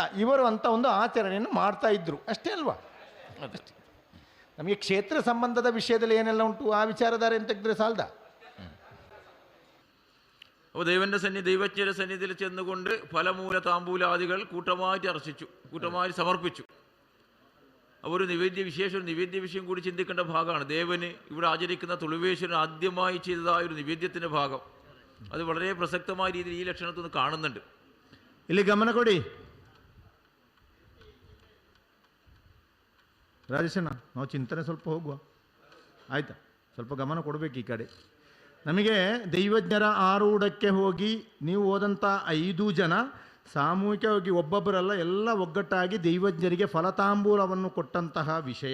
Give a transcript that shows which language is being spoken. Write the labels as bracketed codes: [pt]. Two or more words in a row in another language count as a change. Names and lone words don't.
[kn] ಇವರು ಅಂತ ಒಂದು ಆಚರಣೆಯನ್ನು ಮಾಡ್ತಾ ಇದ್ರು ಅಷ್ಟೇ ಅಲ್ವಾ? ನಮಗೆ ಕ್ಷೇತ್ರ ಸಂಬಂಧದ ವಿಷಯದಲ್ಲಿ ಏನೆಲ್ಲ ಉಂಟು ಆ ವಿಚಾರಧಾರೆ ಅಂತ ತೆಗೆದ್ರೆ ಸಾಲದ. [ml] അപ്പോൾ ദൈവജ്ഞരുടെ സന്നിധിയിൽ ചെന്നുകൊണ്ട് ഫലമൂല താമ്പൂലാദികൾ കൂട്ടമായി സമർപ്പിച്ചു. അപ്പോൾ ഒരു നിവേദ്യ വിഷയം കൂടി ചിന്തിക്കേണ്ട ഭാഗമാണ്. ദേവന് ഇവിടെ ആചരിക്കുന്ന തുളുവേശ്വരൻ ആദ്യമായി ചെയ്തതായ ഒരു നിവേദ്യത്തിൻ്റെ ഭാഗം ಅದು വളരെ ಪ್ರಸಕ್ತമായ രീതിയിൽ [kn] ಈ ಲಕ್ಷಣವನ್ನು [ml] കാണുന്നുണ്ട്. [kn] ಇಲ್ಲಿ ಗಮನ ಕೊಡಿ ರಾಜೇಶಣ್ಣ, ನಾವು ಚಿಂತನೆ ಸ್ವಲ್ಪ ಹೋಗುವ ಆಯಿತಾ? ಸ್ವಲ್ಪ ಗಮನ ಕೊಡಬೇಕು ಈ ಕಡೆ. ನಮಗೆ ದೈವಜ್ಞರ ಆರೂಢಕ್ಕೆ ಹೋಗಿ ನೀವು ಹೋದಂಥ 5 ಜನ ಸಾಮೂಹಿಕವಾಗಿ ಒಬ್ಬೊಬ್ಬರಲ್ಲ ಎಲ್ಲ ಒಗ್ಗಟ್ಟಾಗಿ ದೈವಜ್ಞರಿಗೆ ಫಲತಾಂಬೂಲವನ್ನು ಕೊಟ್ಟಂತಹ ವಿಷಯ.